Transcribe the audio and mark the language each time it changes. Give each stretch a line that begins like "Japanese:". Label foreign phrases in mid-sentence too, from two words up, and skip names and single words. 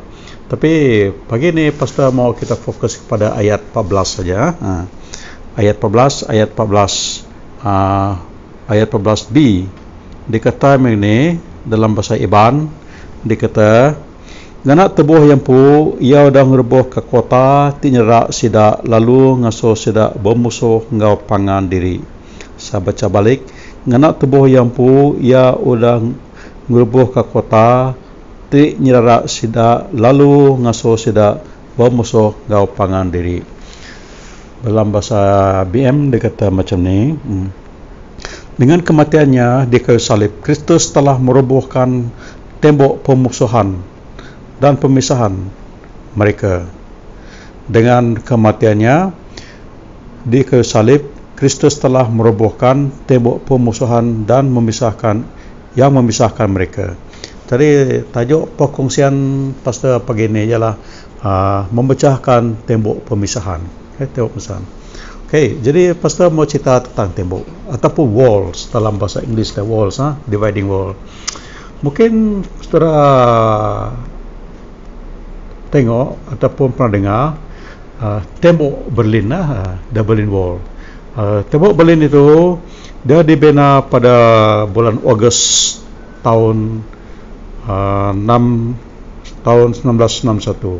Malay: Tapi pagi ini Pastor mau kita fokus kepada ayat 14 saja. Ayat 14b dikata ini dalam bahasa Iban, dikata
Iban: nganak tebuh yang pu ia udang rebuh ke kota tinyerak sidak lalu ngaso sidak bermusuh ngau pangan diri.
Malay: Saya baca balik,
Iban: nganak tebuh yang pu ia udang rebuh ke kota tinyerak sidak lalu ngaso sidak bermusuh ngau pangan diri.
Malay: Dalam bahasa BM dikata macam ni, dengan kematiannya di kayu salib, Kristus telah merobohkan tembok pemusuhan dan pemisahan mereka. Dengan kematiannya di kayu salib, Kristus telah merobohkan tembok pemusuhan dan memisahkan mereka. Jadi tajuk perkongsian Pastor pagi ini ialah memecahkan tembok pemisahan. Tembok pemisahan. Jadi Pastor mau cerita tentang tembok ataupun walls, dalam bahasa Inggeris walls,
English: dividing wall.
Malay: Mungkin saudara tengok ataupun pernah dengar tembok Berlin, the Berlin Wall. Tembok Berlin itu dia dibina pada bulan Ogos tahun 1961.